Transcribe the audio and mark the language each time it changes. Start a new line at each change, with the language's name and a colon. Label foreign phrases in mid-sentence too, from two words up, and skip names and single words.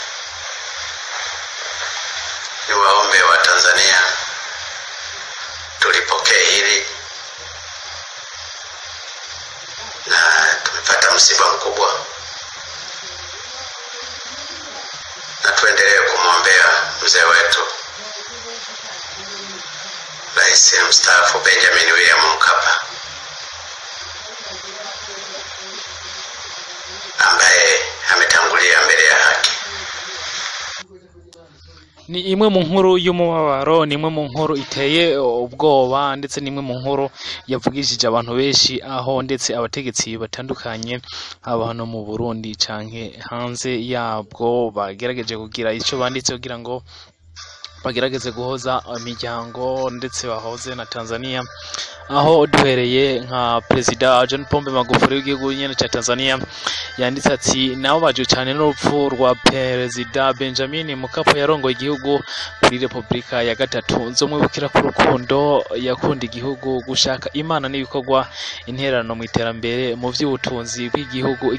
Swahili: Ni waombe wa Tanzania tulipokee hili, na tumepata msiba mkubwa, na tuendelee kumwombea mzee wetu Rais mstaafu Benjamin William Mkapa ambaye ametangulia mbele ya haki.
Rundi: Ni imwe mu nkuru y'umubabaro, ni imwe mu nkuru iteye ubwoba, ndetse ni imwe mu nkuru yavugishije abantu benshi, aho ndetse abategetsi batandukanye abantu mu Burundi canke hanze yabwo bagerageje kugira ico banditse kugira ngo bagerageze guhoza imiryango ndetse bahoze na Tanzania, aho duhereye nka perezida John Pombe Magufuli w'igihugu nyene ca Tanzania yanditse ati nabo baje cyane n'urupfu rwa perezida Benjamin Mkapa yarongoye igihugu kuri Republika ya gatatu, nzomwibukira ku rukundo yakunda igihugu, gushaka Imana n'ibikorwa intererano mu iterambere mu by'ubutunzi bw'igihugu.